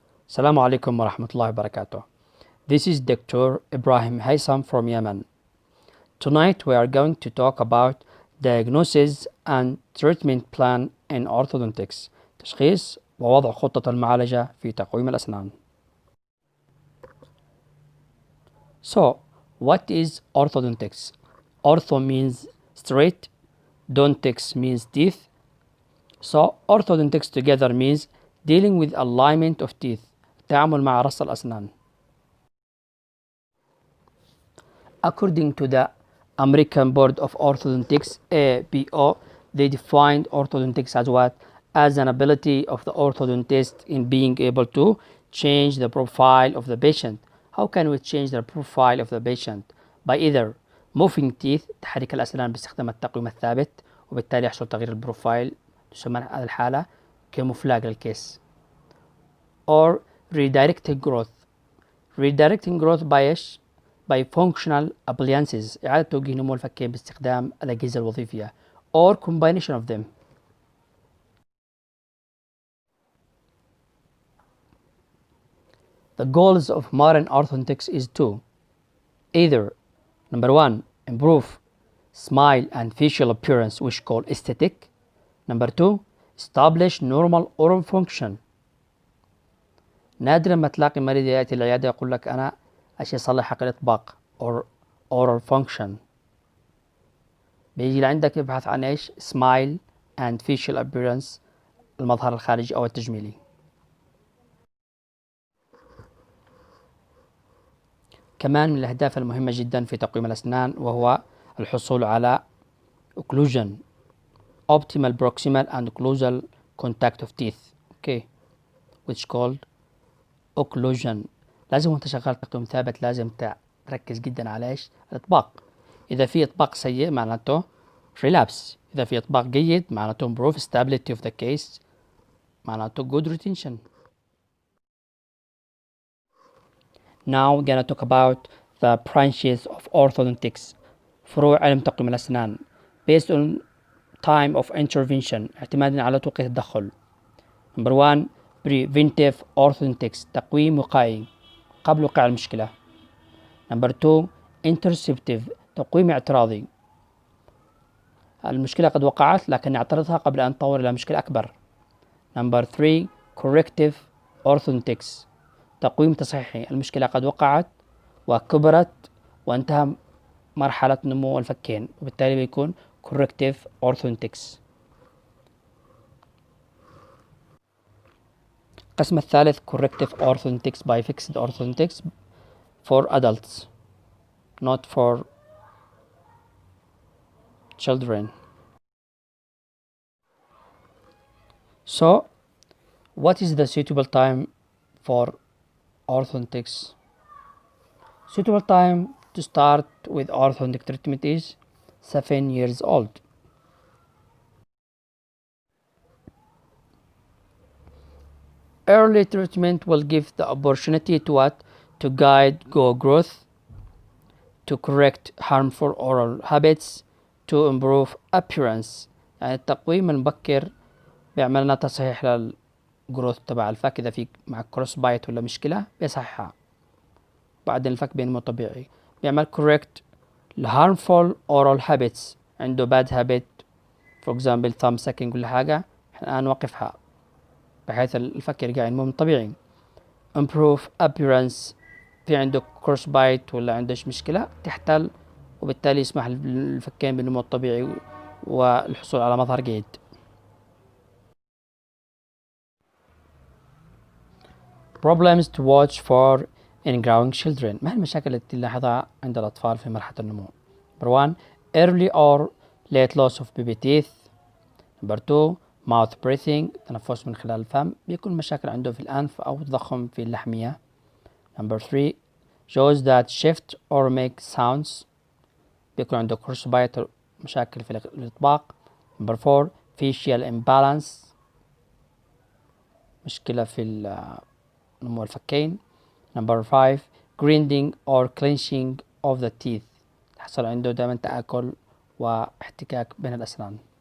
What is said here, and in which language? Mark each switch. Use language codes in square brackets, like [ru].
[ar] السلام عليكم ورحمة الله وبركاته. [en] This is Dr. Ibrahim from Yemen. Tonight we are going to talk about diagnosis and treatment plan in orthodontics. [ar] تشخيص ووضع خطة المعالجة في تقويم الأسنان. [en] So, what is orthodontics? Ortho means straight, dontics means teeth. So, orthodontics together means dealing with alignment of teeth. [ar] التعامل مع رص الأسنان. [en] According to the American Board of Orthodontics (ABO), they defined orthodontics as what? As an ability of the orthodontist in being able to change the profile of the patient. How can we change the profile of the patient? By either moving teeth، [ar] تحريك الأسنان باستخدام التقويم الثابت، وبالتالي يحصل تغيير البروفايل، تسمى هذه الحالة كمفلاج للكيس. [en] Or redirecting growth. Redirecting growth by [ar] إيش؟ [en] by functional appliances، [ar] إعادة توجيه نمو الفكين باستخدام الأجهزة الوظيفية. [en] or combination of them. The goals of modern orthodontics is to either number one, improve smile and facial appearance, which called aesthetic. Number two, establish normal oral function. [ar] نادرا ما تلاقي مريض يأتي العيادة يقول لك أنا أشي أصلح حق الإطباق [en] or oral function. [ar] بيجي لعندك يبحث عن إيش؟ [en] smile and facial appearance، [ar] المظهر الخارجي أو التجميلي. كمان من الأهداف المهمة جدا في تقويم الأسنان وهو الحصول على [en] occlusion، optimal proximal and occlusal contact of teeth، okay، which called occlusion. [ar] لازم وانت شغال تقويم ثابت لازم تركز جدا على ايش؟ الإطباق. إذا في إطباق سيء معناته relapse، إذا في إطباق جيد معناته [en] improve stability of the case، [ar] معناته [en] good retention. Now we're gonna talk about the branches of orthodontics، [ar] فروع علم تقويم الأسنان [en] based on time of intervention، [ar] اعتمادا على توقيت التدخل. [en] Number one، preventive orthodontics، [ar] تقويم وقائي قبل وقوع المشكلة. [en] Number two، interceptive، [ar] تقويم اعتراضي، المشكلة قد وقعت لكن نعترضها قبل أن تطور إلى مشكلة أكبر. [en] Number three، corrective orthodontics، [ar] تقويم تصحيحي، المشكلة قد وقعت وكبرت وانتهى مرحلة نمو الفكين، وبالتالي بيكون corrective orthodontics. القسم الثالث [en] corrective orthodontics by fixed orthodontics for adults not for children. So what is the suitable time for orthodontics? Suitable time to start with orthodontic treatment is 7 years old. Early treatment will give the opportunity to what? To guide growth, to correct harmful oral habits, to improve appearance. [ar] يعني التقويم المبكر بيعمل لنا تصحيح للجروث تبع الفك، إذا في مع كروس بايت ولا مشكلة بيصححها، بعدين الفك بينمو طبيعي. بيعمل [en] correct harmful oral habits، [ar] عنده [en] bad habit for example thumb sucking [ar] ولا حاجة، الآن نوقفها بحيث الفك يرجع ينمو طبيعي. [en] improve appearance، [ar] في عنده كروس بايت ولا عندهش مشكلة تحتل، وبالتالي يسمح للفكين بالنمو الطبيعي والحصول على مظهر جيد. [en] problems to watch for in growing children، [ar] ما هي المشاكل التي نلاحظها عند الأطفال في مرحلة النمو؟ [en] Number one، early or late loss of baby teeth. Number two، mouth breathing، [ar] تنفس من خلال الفم، بيكون مشاكل عنده في الأنف أو تضخم في اللحمية. [en] Number three، jaws that shift or make sounds، [ar] بيكون عنده [en] cross bite، [ar] مشاكل في الإطباق. [en] Number four، facial imbalance، [ar] مشكلة في نمو الفكين. [en] Number five، grinding or clenching of the teeth، [ar] تحصل عنده دائما تآكل واحتكاك بين الأسنان.